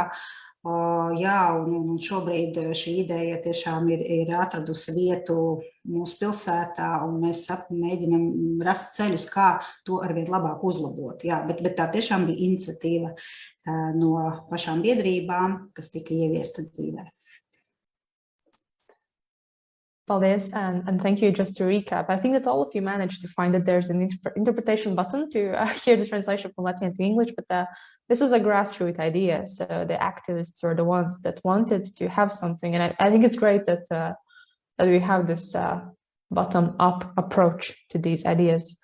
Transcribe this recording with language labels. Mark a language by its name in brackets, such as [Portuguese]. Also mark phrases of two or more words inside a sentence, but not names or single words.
[Latvian] Jā, un šobrīd šī ideja tiešām ir atradusi vietu mūsu pilsētā, un mēs mēģinam rast ceļus, kā to arvien labāk uzlabot. Jā, bet tā tiešām bija iniciatīva no pašām biedrībām, kas tika ieviesta dzīvē. Paldies, [English] and thank you. Just to recap, I think that all of you managed to find that there's an interpretation button to hear the translation from Latvian to English, but this was a grassroots idea. So the activists were the ones that wanted to have something, and I think it's great that that we have this bottom-up approach to these ideas.